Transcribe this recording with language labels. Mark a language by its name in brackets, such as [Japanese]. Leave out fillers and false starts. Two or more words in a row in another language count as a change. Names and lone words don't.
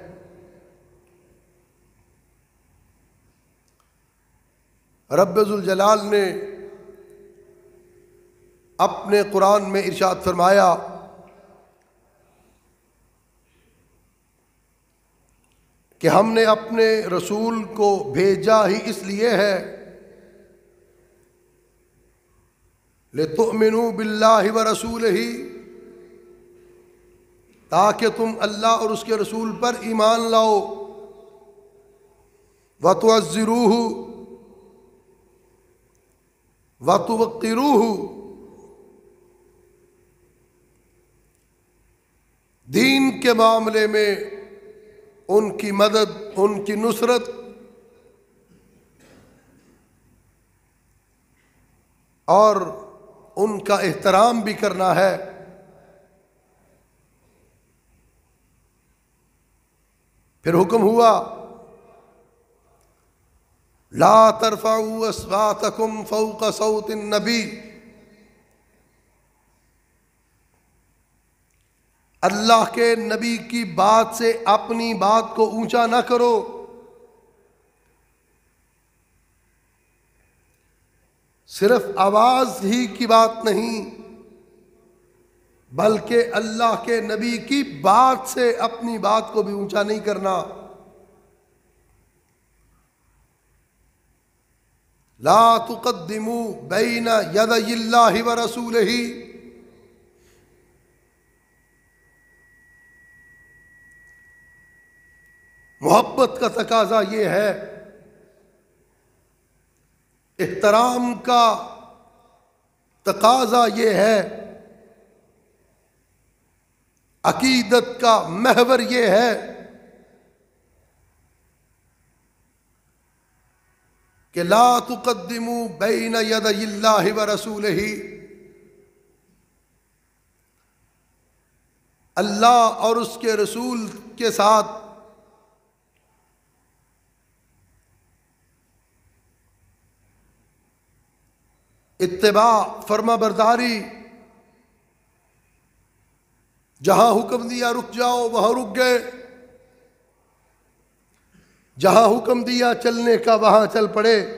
[Hindi] रब्बे ज़ुल जलाल ने अपने कुरान में इरशाद फरमाया कि हमने अपने रसूल को भेजा ही इसलिए है [Arabic] لتؤمنوا بالله ورسوله, [Hindi] ताकि तुम अल्लाह और उसके रसूल पर ईमान लाओ, [Arabic] وتعزروه وتوقروه, [Hindi] दीन के मामले में उनकी मदद, उनकी नुसरत और उनका एहतराम भी करना है। फिर हुक्म हुआ [Arabic] لا ترفعوا أصواتكم فوق صوت النبي, [Hindi] अल्लाह के नबी की बात से अपनी बात को ऊंचा ना करो। सिर्फ आवाज ही की बात नहीं, बल्कि अल्लाह के नबी की बात से अपनी बात को भी ऊंचा नहीं करना। [Arabic] لا تقدموا بين يدي الله ورسوله, [Hindi] मोहब्बत का तकाजा ये है, एहतराम का तकाजा ये है, अकीदत का महवर ये है कि [Arabic] لا تقدموا بين يدي الله ورسوله, [Hindi] अल्लाह और उसके रसूल के साथ इत्तिबा फर्मा बरदारी, जहां हुक्म दिया रुक जाओ वहां रुक गए, जहां हुक्म दिया चलने का वहां चल पड़े।